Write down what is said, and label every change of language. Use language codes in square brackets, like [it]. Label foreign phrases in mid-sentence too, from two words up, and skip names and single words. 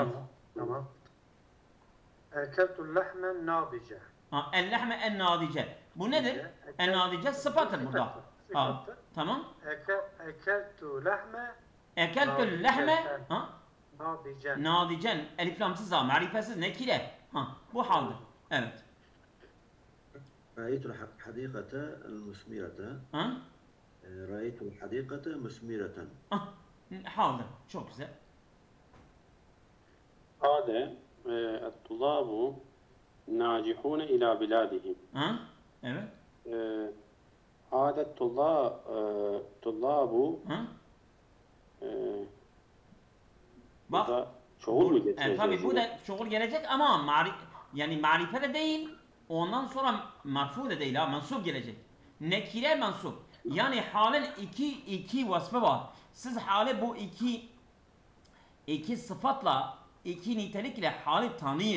[ar] Tamam. أكلت لحما ناضجة. [tr] Ha, [ar] اللحم الناضجة. [tr] Bu nedir? En-nadice sıfattır burada. Ha, tamam. [ar] أكلت لحم أكلت لحم nadicen. nadicen. [tr] Eliflamsız ha, marifesiz nekire. Ha, bu haldir. Evet. [ar] رأيت الحديقة المثمرة. Ha? رأيت الحديقة مثمرة. [tr] Ha, haldir. Çok güzel. [ar] هذا الطلاب ناجحون إلى بلادهم. [tr] Ha? Evet. [ar] هذا الطلاب Ha? [tr] bu Bak. da çoğul mu geçecek? Tabii bu da çoğul gelecek ama yani marife de değil. Ondan sonra marfu da değil ha, mensup gelecek. Nekire mensup. Yani halin iki vasfı var. Siz hali bu iki sıfatla, iki nitelikle hali tanıyın.